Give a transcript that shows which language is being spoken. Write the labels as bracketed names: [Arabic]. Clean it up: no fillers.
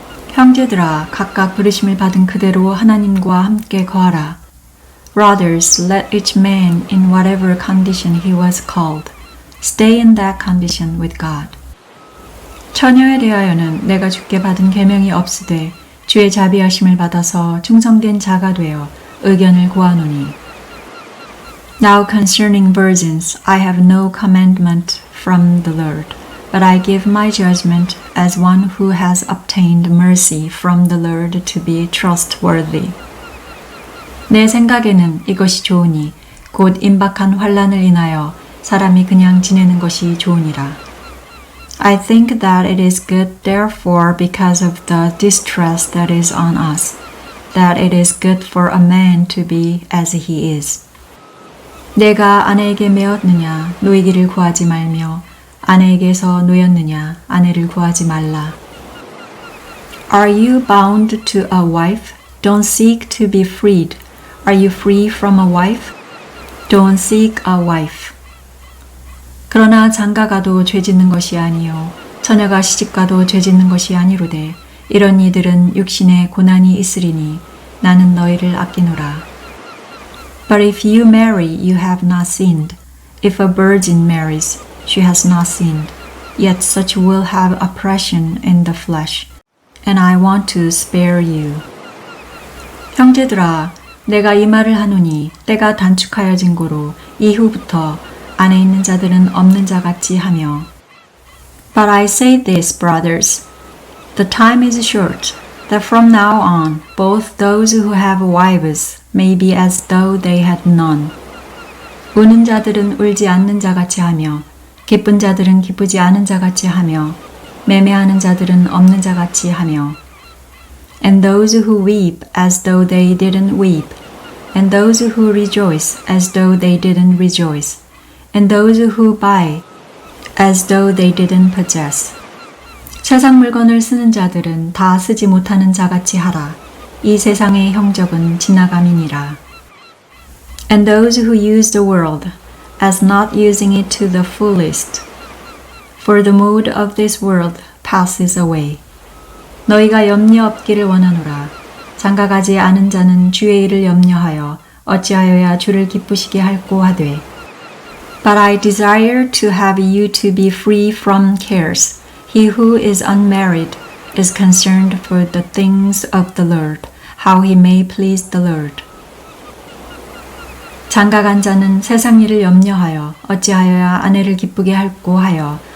[Korean] 형제들아, 각각 부르심을 받은 그대로 하나님과 함께 거하라. [English] Brothers, let each man in whatever condition he was called, stay in that condition with God. [Korean] 처녀에 대하여는 내가 주께 받은 계명이 없으되 주의 자비하심을 받아서 충성된 자가 되어 의견을 구하노니. [English] Now concerning virgins, I have no commandment from the Lord, but I give my judgment as one who has obtained mercy from the Lord to be trustworthy. [Korean] 내 생각에는 이것이 좋으니 곧 임박한 환난을 인하여 사람이 그냥 지내는 것이 좋으니라. [English] I think that it is good therefore because of the distress that is on us, that it is good for a man to be as he is. [Korean] 내가 아내에게 매었느냐 노이기를 구하지 말며 아내에게서 노였느냐 아내를 구하지 말라. [English] Are you bound to a wife? Don't seek to be freed. Are you free from a wife? Don't seek a wife. [Korean] 그러나 장가가도 죄짓는 것이 아니요 처녀가 시집가도 죄짓는 것이 아니로되 이런 이들은 육신에 고난이 있으리니 나는 너희를 아끼노라. [English] But if you marry, you have not sinned. If a virgin marries, she has not sinned. Yet such will have oppression in the flesh, and I want to spare you. [Korean] 형제들아, 내가 이 말을 하노니 때가 단축하여진 고로 이후부터 안에 있는 자들은 없는 자 같이 하며. [English] But I say this, brothers, the time is short, that from now on both those who have wives may be as though they had none. [Korean] 우는 자들은 울지 않는 자 같이 하며 [English] 기쁜 자들은 기쁘지 않은 자 같이 하며 매매하는 자들은 없는 자 같이 하며 And those who weep as though they didn't weep, and those who rejoice as though they didn't rejoice, and those who buy as though they didn't possess. [Korean] 세상 물건을 쓰는 자들은 다 쓰지 못하는 자 같이 하라. 이 세상의 형적은 지나감이니라. [English] And those who use the world as not using it to the fullest, for the mood of this world passes away. [Korean] 너희가 염려 없기를 원하노라. 장가가지 않은 자는 주의 일을 염려하여 어찌하여야 주를 기쁘시게 할꼬 하되. [English] But I desire to have you to be free from cares. He who is unmarried is concerned for the things of the Lord, how he may please the Lord. [Korean] 장가간 자는 세상 일을 염려하여 어찌하여야 아내를 기쁘게 할꼬 하여